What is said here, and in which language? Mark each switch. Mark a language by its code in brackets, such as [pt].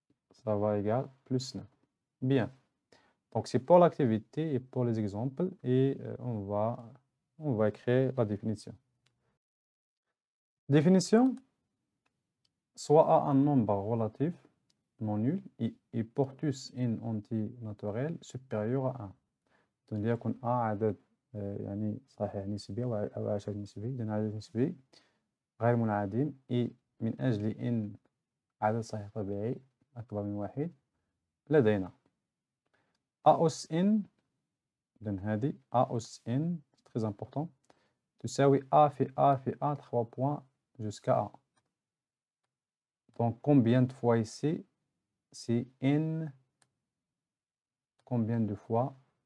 [fr] Ça va égal plus 9. Bien. Donc, c'est pour l'activité et pour les exemples. Et on va écrire la définition. Définition. Soit A un nombre relatif non nul et portus in antinaturel supérieur à 1. donc [ar] ليكن A عدد يعني صحيح نسبي أو عدد نسبي لأن عدد نسبي غير منعدم من أجل إن عدد صحيح طبيعي أكبر من 1 لدينا A أس N. إذن هذه A أس N [fr] très important [ar] تساوي A في A في A [fr] 3 points jusqu'à [ar] A. [fr] Donc combien de fois ici? C'est N. Combien de fois?